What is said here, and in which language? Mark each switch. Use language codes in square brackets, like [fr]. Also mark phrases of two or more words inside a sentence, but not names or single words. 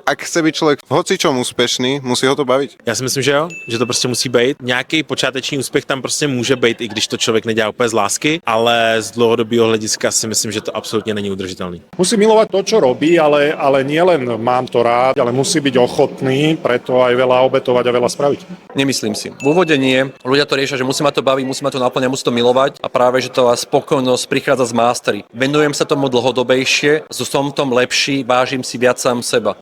[sk] ak chce byť človek v hocičom úspešný, musí ho to baviť? [cs] Já si myslím, že jo, že to prostě musí být. Nějaký počáteční úspěch tam prostě může být, i když to člověk nedělá úplně z lásky, ale z dlouhodobého hlediska si myslím, že to absolutně není udržitelný. [sk] Musí milovať to, čo robí, ale nielen mám to rád, ale musí byť ochotný preto aj veľa obetovať a veľa spraviť. Nemyslím si. V úvode nie. Ľudia to riešia, že musí ma to baviť, musí ma to naplňať, musí to milovať a práve, že to spokojnosť prichádza z mastery. Venujem sa tomu dlhodobejšie, som v tom lepší, vážim si viac sám seba.